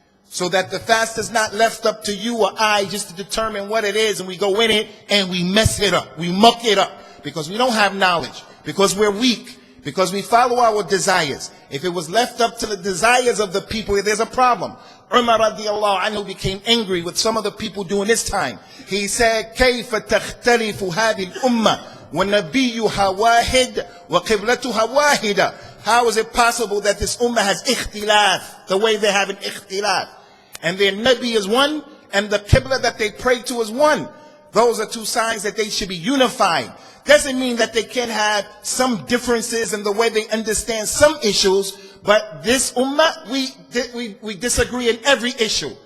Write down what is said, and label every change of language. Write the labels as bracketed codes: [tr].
[en] So that the fast is not left up to you or I just to determine what it is and we go in it and we mess it up, we muck it up. Because we don't have knowledge, because we're weak, because we follow our desires. If it was left up to the desires of the people, there's a problem. Umar radiallahu anhu became angry with some of the people during this time. He said, [ar] كيف تختلف هذه الأمة ونبيها واحد وقبلتها واحدة. [en] How is it possible that this ummah has ikhtilaf the way they have an ikhtilaf? And their Nabi is one, and the Qibla that they pray to is one. Those are two signs that they should be unified. Doesn't mean that they can't have some differences in the way they understand some issues, but this ummah, we disagree in every issue.